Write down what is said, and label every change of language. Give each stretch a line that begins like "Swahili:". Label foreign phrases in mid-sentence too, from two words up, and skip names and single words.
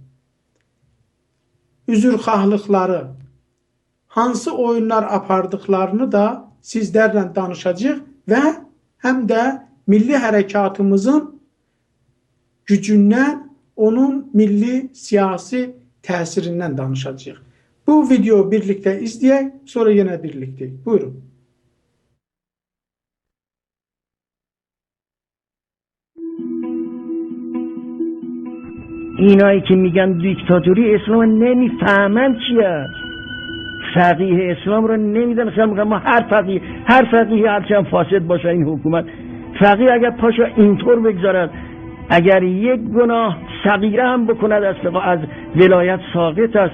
Azerbaijani: üzrxahlıqları, hansı oyunlar apardıqlarını da sizlərlə danışacağıq və həm də milli hərəkatımızın gücündən, onun milli siyasi təsirindən danışacağıq. Bu video birlikdə izləyək, sonra yenə birlikdə. Buyurun.
Persian: اینایی که میگن دیکتاتوری اسلام نمیفهمن چیه، فقیه اسلام رو نمیدن. مثلا میگن ما هر فقیه هرچند فاسد باشه این حکومت، فقیه اگر پاشو اینطور بگذارد، اگر یک گناه صغیره هم بکند از ولایت ساقط است.